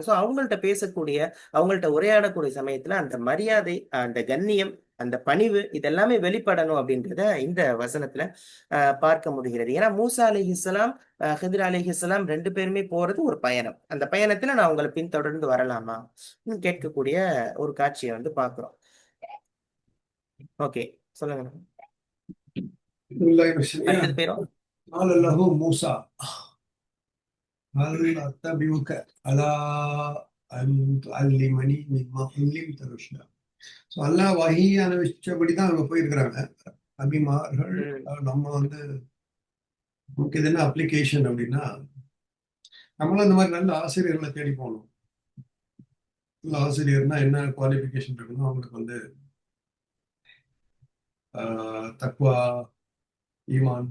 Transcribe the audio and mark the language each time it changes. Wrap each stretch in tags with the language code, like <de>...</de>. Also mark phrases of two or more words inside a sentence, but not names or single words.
<ta>ஸோ அவங்கள்ட்ட பேசக்கூடிய, அவங்கள்ட்ட உரையாடக்கூடிய சமயத்துல அந்த மரியாதை, அந்த கண்ணியம், அந்த பணிவு இதெல்லாமே வெளிப்படணும் அப்படின்றத இந்த வசனத்துல பார்க்க முடிகிறது. ஏன்னா மூசா அலைஹிஸ்ஸலாம், ஹித்ர் அலைஹிஸ்ஸலாம் 2 பேருமே போறது ஒரு பயணம். அந்த பயணத்துல நான் உங்கள பின்தொடர்ந்து வரலாமா? ன்னு கேட்கக்கூடிய ஒரு காட்சிய வந்து பார்க்கிறோம். ஓகே. சொல்லுங்க. அடுத்தது போயிரும்.</ta> <ar>قال له موسى هل أتبعك على أن تعلمني مما علمت رشدا.</ar> <ta>ஸோ அல்லாஹ் வஹி அனுபவிச்சபடி தான் அவங்க போயிருக்கிறாங்க நபிமார்கள். ம். நம்ம வந்து நமக்கு இது என்ன அப்ளிகேஷன் அப்படின்னா, நம்மளும் இந்த மாதிரி நல்ல ஆசிரியர்களை தேடி போகணும். நல்ல ஆசிரியர்னா என்ன குவாலிஃபிகேஷன் இருக்கணும், அவங்களுக்கு வந்து தக்வா, ஈமான்.</ta>